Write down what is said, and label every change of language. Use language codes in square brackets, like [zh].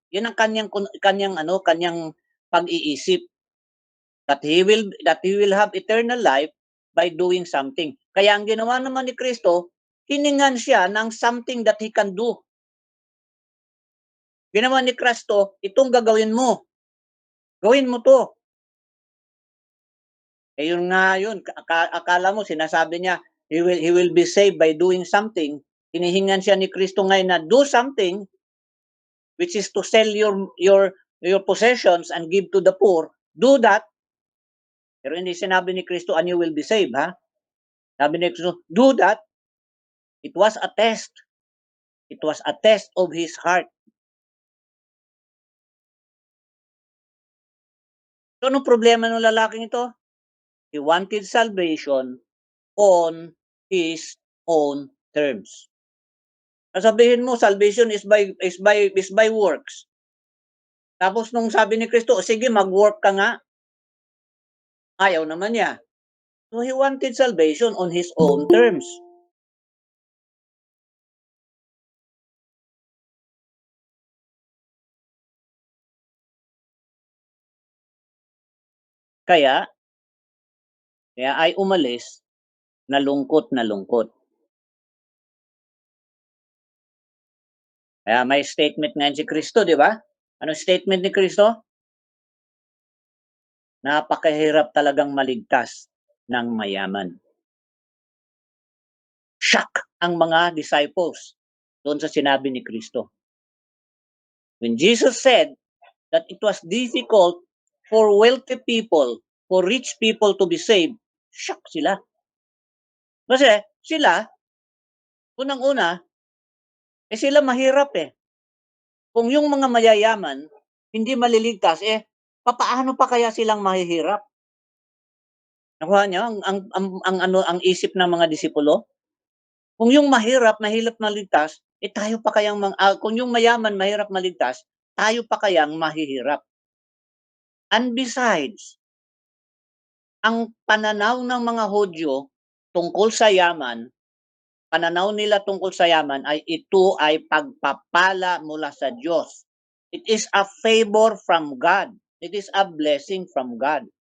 [tl] Yan ang kanyang pag-iisip. [en] That he will have eternal life by doing something. [tl] Kaya ang ginawa naman ni Kristo, hiningan siya ng [en] something that he can do. [tl] Ginawa ni Kristo, itong gagawin mo. Gawin mo to. Yun nga yun, akala mo sinasabi niya, [en] he will be saved by doing something. [tl] Hinihingan siya ni Kristo ngayon na [en] do something, which is to sell your possessions and give to the poor. Do that. [tl] Pero hindi sinabi ni Kristo, [en] and you will be saved, [tl] ha? Sabi ni Kristo, [en] do that. It was a test. It was a test of his heart. [tl] So, anong problema ng lalaking ito? [en] He wanted salvation on his own terms. [tl] Sabihin mo, [en] salvation is by works. [tl] Tapos nung sabi ni Kristo, sige, mag-work ka nga. Ayaw naman niya. [en] So he wanted salvation on his own terms. [tl] Kaya ay umalis na lungkot na lungkot. Kaya may statement nga si Kristo, di ba? Ano statement ni Kristo? Napakahirap talagang maligtas ng mayaman. Shock ang mga disciples doon sa sinabi ni Kristo. [en] When Jesus said that it was difficult for wealthy people, for rich people to be saved, [tl] shock sila. Kasi sila, unang-una, sila mahirap Kung yung mga mayayaman, hindi maliligtas, papaano pa kaya silang mahihirap? Nakuha niyo ang isip ng mga disipulo? Kung yung mahirap maligtas, tayo pa kayang kung yung mayaman mahirap maligtas, tayo pa kayang mahihirap. And besides, ang pananaw ng mga Hudyo tungkol sa yaman, pananaw nila tungkol sa yaman ay ito ay pagpapala mula sa Diyos. [en] It is a favor from God. It is a blessing from God.